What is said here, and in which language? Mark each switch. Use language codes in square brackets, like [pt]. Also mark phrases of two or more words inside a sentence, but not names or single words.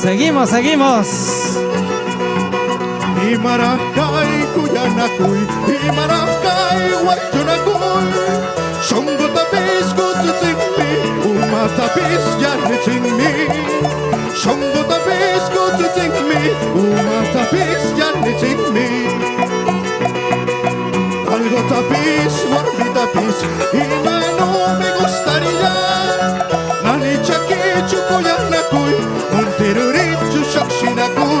[es] Seguimos, seguimos. [qu] Imarajay kuyanakuy, imarajay wachunakuy. Shongo tapis kututingmi, uma tapis yanitingmi. Shongo tapis kututingmi, uma tapis yanitingmi. Algo tapis, warmi tapis, imano [es] me gustaría. [qu] Nani chakichu kuyanakuy, monterurichu shakshinakuy.